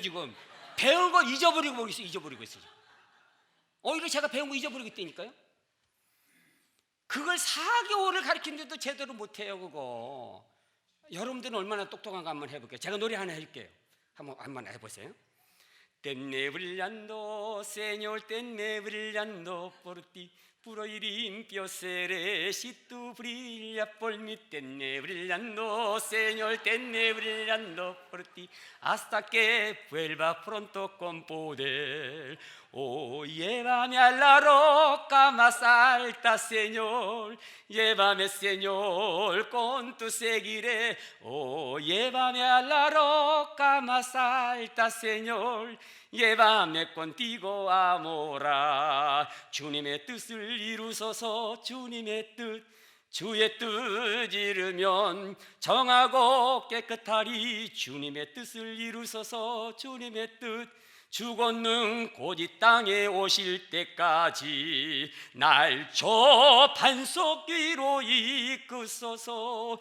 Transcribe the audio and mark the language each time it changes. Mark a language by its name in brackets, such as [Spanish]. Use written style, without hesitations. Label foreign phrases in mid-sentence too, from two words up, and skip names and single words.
[Korean] 지금 배운 거 잊어버리고 있어요. 잊어버리고 있어요. 오히려 제가 배운 거 잊어버리고 있다니까요. 그걸 4개월을 가르치는데도 제대로 못해요. 그거 여러분들은 얼마나 똑똑한가 한번 해볼게요. 제가 노래 하나 해줄게요. 한번 해보세요. [Spanish] Tenne brillando, Señor, tenne brillando por ti, puro y limpio seré si tú brillas por mí. Tenne brillando, Señor, tenne brillando por ti, hasta que vuelva pronto con poder. Oh, llévame a la roca más alta, Señor, llévame, Señor, con tu seguiré. Oh, llévame a la roca más alta, Señor, llévame contigo a morar. [Korean] 주님의 뜻을 이루소서. 주님의 뜻, 주의 뜻 이루면 정하고 깨끗하리. 주님의 뜻을 이루소서. 주님의 뜻, 주 권능 곧 이 땅에 오실 때까지 날 저 반석 위로 이끄소서.